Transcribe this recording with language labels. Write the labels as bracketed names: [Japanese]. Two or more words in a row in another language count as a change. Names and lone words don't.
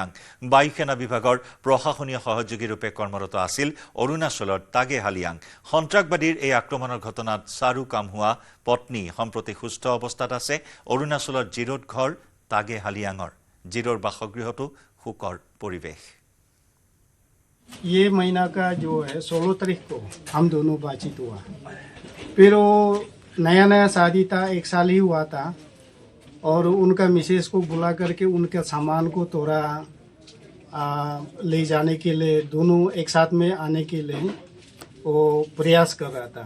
[Assamese] বায়ুসেনা বিভাগৰ প্ৰশাসনীয় সহযোগী ৰূপে কৰ্মৰত আছিল অৰুণাচলৰ তাগে হালিয়াং। সন্ত্ৰাসবাদীৰ এই আক্ৰমণৰ ঘটনাত চাৰু কাম হোৱা পত্নী সম্প্ৰতি সুস্থ অৱস্থাত আছে। অৰুণাচলৰ জিৰোত ঘৰ তাগে হালিয়াঙৰ। জিৰোৰ বাসগৃহতো শোকৰ পৰিৱেশ। [Hindi] ये महीना का जो है 16 तारीख को हम दोनों बातचीत हुआ। फिर वो नया शादी था, 1 साल ही हुआ था, और उनका मिसेस को बुला करके उनके सामान को थोड़ा ले जाने के लिए, दोनों एक साथ में आने के लिए वो प्रयास कर रहा था।